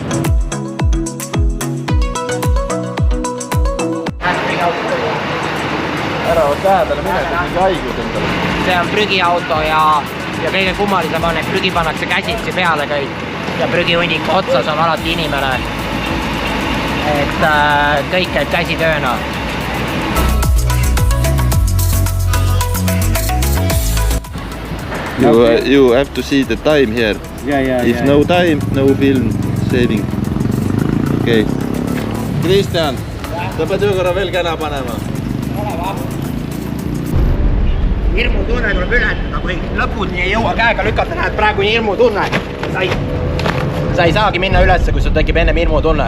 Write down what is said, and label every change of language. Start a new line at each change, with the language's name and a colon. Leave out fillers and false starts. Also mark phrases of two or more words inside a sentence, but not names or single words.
Estonian: Ära oot lähedale mine, see on mingi haigus endale. See on prügiauto ja kõige kummalisem on, et prügi pannakse käsitsi peale kõik ja prügihunniku otsas on alati inimene. Et kõik käib käsitööna.
English: You have to see the time here. If no time, no film saving.
Estonian: Okei. Kristjan, sa pead ühe korra veel käna panema. Ole vahv. Hirmutunne tuleb ületada, kui lõpuni ei jõua käega lükata, näed praegu nii hirmutunne. Sa ei saagi minna ülesse, kui sul tekib ennem hirmutunne.